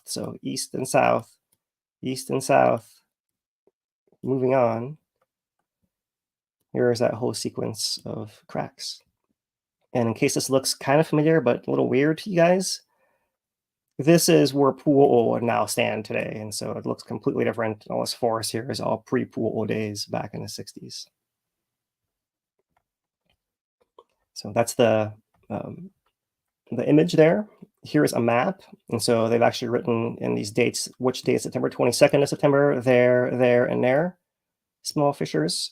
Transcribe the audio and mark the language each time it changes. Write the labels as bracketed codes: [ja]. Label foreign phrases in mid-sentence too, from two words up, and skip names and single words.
[en] So east and south, moving on. Here's that whole sequence of cracks. And in case this looks kind of familiar, but a little weird to you guys, this is where Pu'uʻōʻō now stand today. And so it looks completely different. All this forest here is all pre-Pu'uʻōʻō days back in the 60s. So that's the image there. Here's a map. And so they've actually written in these dates, which date, September 22nd of September, there, and there, small fissures.